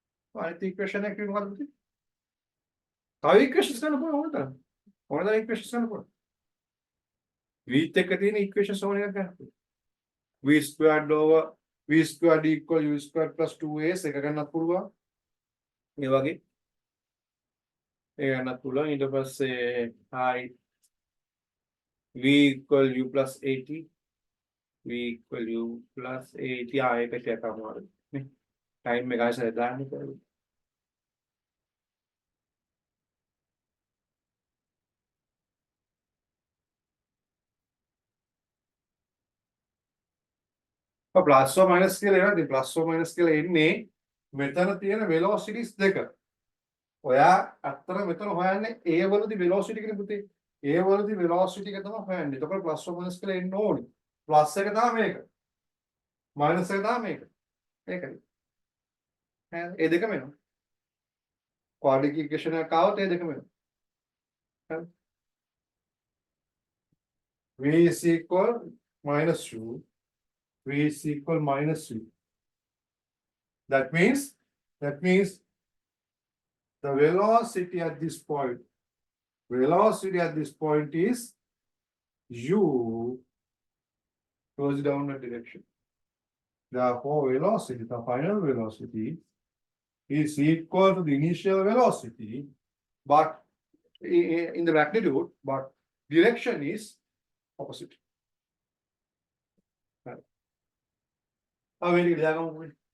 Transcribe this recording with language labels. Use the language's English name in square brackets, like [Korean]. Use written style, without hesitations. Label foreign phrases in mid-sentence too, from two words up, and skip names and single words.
[Sinhala] අනිත් ඉක්වේෂන් එක මොකක්ද පුතේ? තව ඉක්වේෂන්ස් ගන්න පුළුවන් ඕනතරම්. ඕනතරම් ඉක්වේෂන්ස් ගන්න පුළුවන්. v එක තියෙන ඉක්වේෂන්ස් ඕන එකක් ගන්න පුළුවන්. [English] v squared over v squared equal u squared plus 2as [Sinhala] එක ගන්නත් පුළුවන්. මේ වගේ ඒ ගන්නත් පුළුවන්. ඊට පස්සේ [English] i v equal u plus 80 v equal u plus 80 [Sinhala] ඒක ටිකක් අමාරුයි නේ. ටයිම් එක ආයෙත් දාන්න බැහැ. [English] plus or minus [Sinhala] කියලා එනවා. ඉතින් [English] plus or minus [Sinhala] කියලා එන්නේ මෙතන තියෙන velocities දෙක. ඔයා අත්තර මෙතන හොයන්නේ a වලදී velocity කෙනෙක් පුතේ. a වලදී velocity එක තමයි හොයන්නේ. එතකොට [English] plus or minus [Sinhala] කියලා එන්න ඕනේ. ප්ලස් එක තමයි මේක. මයිනස් එක තමයි මේක. ඒකයි. ඒ දෙකම එනවා. [English] quadratic equation [Sinhala] එකක් ආවොත් ඒ දෙකම එනවා. හරි. [English] v is equal minus u. v is equal minus u. That means the velocity at this point is u towards the downward direction. Therefore, velocity, the final velocity is equal to the initial velocity, but in the magnitude, but direction is opposite. Right. [Sinhala] මේක දාගමු.